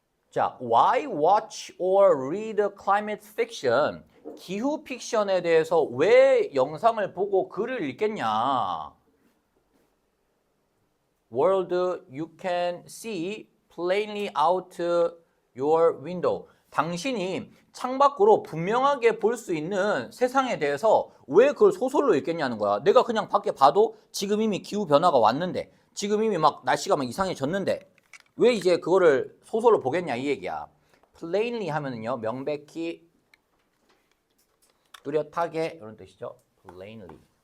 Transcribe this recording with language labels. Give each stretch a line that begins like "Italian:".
English: 자, why watch or read climate fiction?
Korean: 기후 픽션에 대해서 왜 영상을 보고 글을 읽겠냐?
English: World you can see plainly out your window.
Korean: 당신이 창밖으로 분명하게 볼 수 있는 세상에 대해서 왜 그걸 소설로 읽겠냐는 거야. 내가 그냥 밖에 봐도 지금 이미 기후 변화가 왔는데, 지금 이미 막 날씨가 막 이상해졌는데 왜 이제 그거를 소설로 보겠냐 이 얘기야. plainly 하면은요, 명백히, 뚜렷하게 이런 뜻이죠. plainly.